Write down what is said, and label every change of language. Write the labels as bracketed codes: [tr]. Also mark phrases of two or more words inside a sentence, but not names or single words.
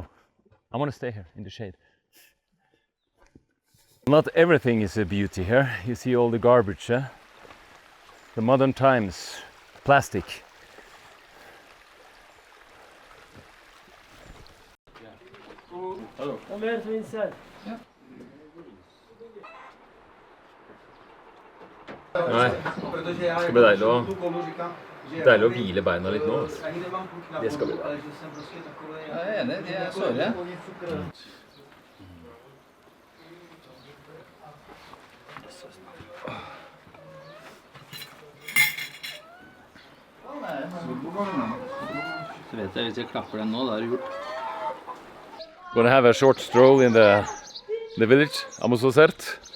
[en] I want to stay here in the shade. Not everything is a beauty here. You see all the garbage, eh? The modern times, plastic. Come here to inside. [no] Nei, det skal bli deilig å hvile beina litt nå. Altså. Det skal bli bra. Jeg er enig, de er såre. Så vet jeg, hvis jeg klapper den nå, da er det gjort. [en] Gonna have a short stroll in the village, Amososert.